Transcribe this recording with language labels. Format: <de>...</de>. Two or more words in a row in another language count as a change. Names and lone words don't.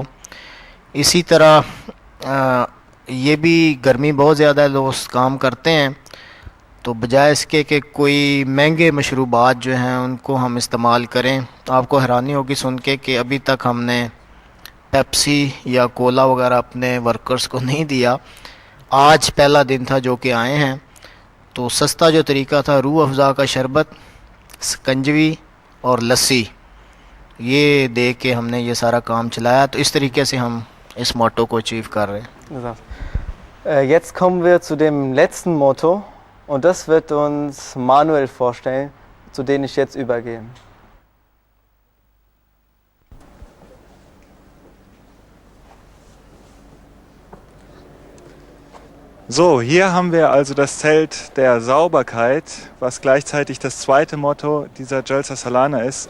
<ur>اسی طرح یہ بھی گرمی بہت زیادہ ہے، لوگ کام کرتے ہیں، تو بجائے اس کے کہ کوئی مہنگے مشروبات جو ہیں ان کو ہم استعمال کریں، تو آپ کو حیرانی ہوگی سن کے کہ ابھی تک ہم نے پیپسی یا کولا وغیرہ اپنے ورکرز کو نہیں دیا. آج پہلا دن تھا جو کہ آئے ہیں، تو سستا جو طریقہ تھا روح افزا کا شربت، سکنجوی اور لسی، یہ دے کے ہم نے یہ سارا کام چلایا. تو اس طریقے سے ہم اس موٹو کو اچیو کر رہے ہیں.</ur> <de>Jetzt kommen wir zu dem letzten Motto und das wird uns Manuel vorstellen, zu dem ich jetzt übergehe. So, hier haben wir also das Zelt der Sauberkeit, was gleichzeitig das zweite Motto dieser Jalsa Salana ist.</de>